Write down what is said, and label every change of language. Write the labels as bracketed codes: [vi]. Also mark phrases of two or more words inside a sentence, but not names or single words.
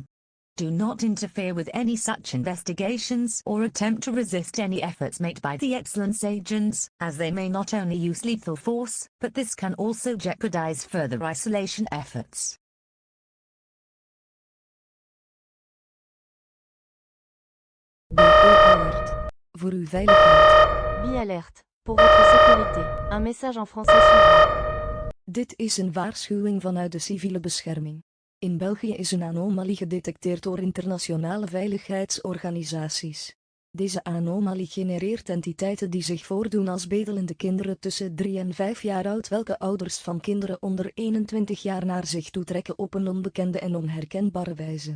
[en] Do not interfere with any such investigations or attempt to resist any efforts made by the Excellence agents, as they may not only use lethal force, but this can also jeopardize further isolation efforts. [nl] BE-alert. Voor uw veiligheid. [fr] BE-alert. Pour votre sécurité. Un message en français suivant. [nl] Dit is een waarschuwing vanuit de civiele bescherming. In België is een anomalie gedetecteerd door internationale veiligheidsorganisaties. Deze anomalie genereert entiteiten die zich voordoen als bedelende kinderen tussen 3 en 5 jaar oud, welke ouders van kinderen onder 21 jaar naar zich toetrekken op een onbekende en onherkenbare wijze.